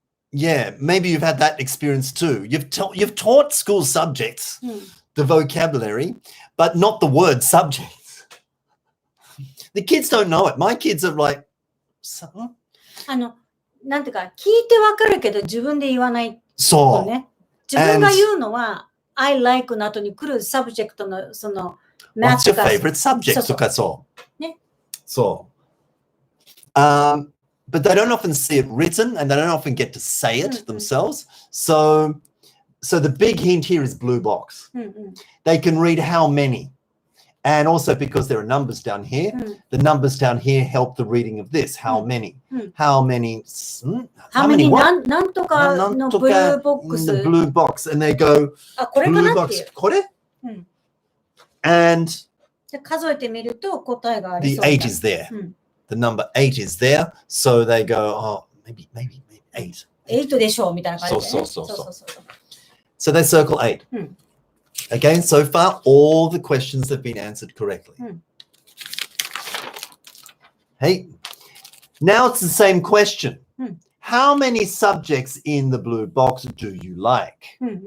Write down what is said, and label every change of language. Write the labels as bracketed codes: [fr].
[en] Yeah, maybe you've had that experience too. You've taught school subjects, the vocabulary, but not the word subjects. The kids don't know it. My kids are like, [ja] なんていうか、聞いてわかるけど自分で言わないそう。ね。自分が言うのは、 [en] I like [ja] の後に来るサブジェクトのその、 [en] What's your favorite subject? [ja] とかそう。ね。そう。 [en] But they don't often see it written and they don't often get to say it themselves. So the big hint here is blue box. They can read how many. And also because there are numbers down here, the numbers down here help the reading of this. How many? How many? How many what? [ja] なんとかのブルーボックス。 [en] The blue box. And they go, [ja] これかなっていう。これ?And 数えてみると答えがあり [en] the [ja] そうだ。 [en] 8 is there. The number 8 is there. So they go, maybe 8. [ja] 8でしょうみたいな感じで、ね。 [en] そう。So they circle 8. Again, so far, all the questions have been answered correctly. Hey, now it's the same question. How many subjects in the blue box do you like?